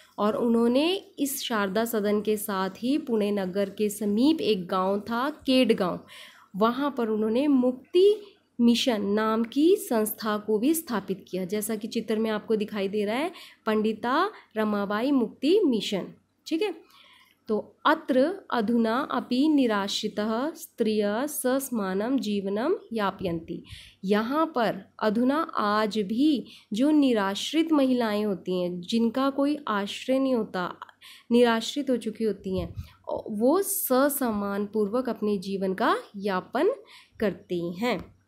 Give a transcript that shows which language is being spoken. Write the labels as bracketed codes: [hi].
[hi] और उन्होंने इस शारदा सदन के साथ ही पुणे नगर के समीप एक गांव था केडगांव, वहाँ पर उन्होंने मुक्ति मिशन नाम की संस्था को भी स्थापित किया, जैसा कि चित्र में आपको दिखाई दे रहा है, पंडिता रमाबाई मुक्ति मिशन। ठीक है, तो [sa] अत्र अधुना अपि निराश्रितः स्त्रियः ससमानं जीवनं यापयन्ति। [hi] यहाँ पर अधुना आज भी जो निराश्रित महिलाएं होती हैं, जिनका कोई आश्रय नहीं होता, निराश्रित हो चुकी होती हैं, वो ससमान पूर्वक अपने जीवन का यापन करती हैं।